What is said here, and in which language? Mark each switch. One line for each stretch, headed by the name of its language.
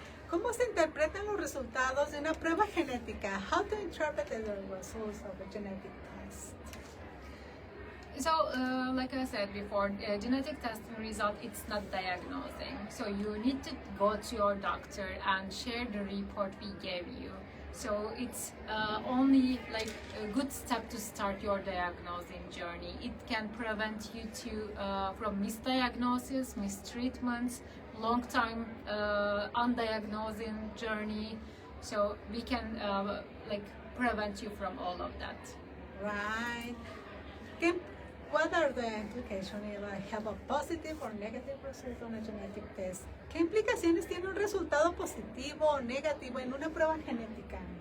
Spanish: ¿Cómo se interpretan los resultados de una prueba genética?
English: How to interpret the results of a genetic test? So, like I said before, genetic testing result, it's not diagnosing. So you need to go to your doctor and share the report we gave you. So it's only like a good step to start your diagnosing journey. It can prevent you from misdiagnosis, mistreatments, long time undiagnosing journey. So we can like prevent you from all of that. Right. What are the implications if I have a positive or negative result on a genetic test?
Spanish: ¿Qué implicaciones tiene un resultado positivo o negativo en una prueba genética?